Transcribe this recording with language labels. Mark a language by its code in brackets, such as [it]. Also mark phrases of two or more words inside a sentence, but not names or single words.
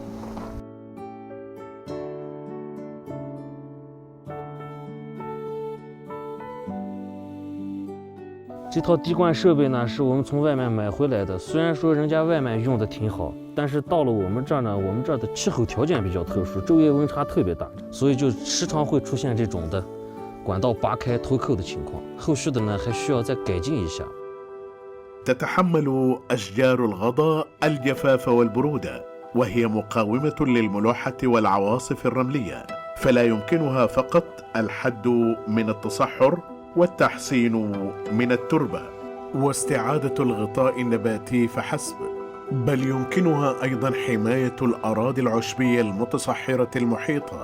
[zh] 这套滴灌设备呢是我们从外面买回来的，虽然说人家外面用的挺好，但是到了我们这儿呢，我们这儿的气候条件比较特殊，昼夜温差特别大，所以就时常会出现这种的管道拔开脱扣的情况，后续的呢还需要再改进一下。 [ar] تتحمل أشجار الغضا الجفاف والبرودة، وهي مقاومة للملوحة والعواصف الرملية، فلا يمكنها فقط الحد من التصحر والتحسين من التربة واستعادة الغطاء النباتي فحسب، بل يمكنها أيضا حماية الأراضي العشبية المتصحرة المحيطة.